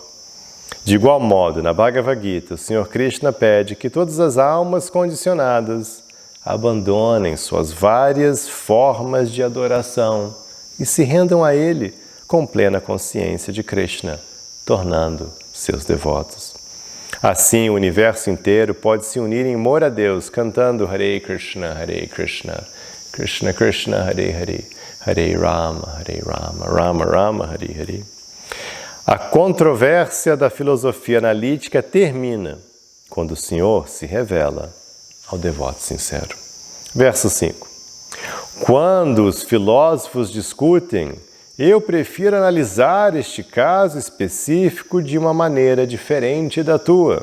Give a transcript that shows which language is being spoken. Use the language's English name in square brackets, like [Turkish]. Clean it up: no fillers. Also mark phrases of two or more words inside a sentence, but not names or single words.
[Portuguese] De igual modo, na Bhagavad Gita, o Senhor Krishna pede que todas as almas condicionadas abandonem suas várias formas de adoração e se rendam a Ele com plena consciência de Krishna, tornando seus devotos. Assim, o universo inteiro pode se unir em amor a Deus, cantando [Sanskrit] Hare Krishna, Krishna Krishna, Hare Hare, Hare Rama, Rama Rama, Hare Hare. [Portuguese] A controvérsia da filosofia analítica termina quando o Senhor se revela ao devoto sincero. Verso 5. Quando os filósofos discutem, eu prefiro analisar este caso específico de uma maneira diferente da tua.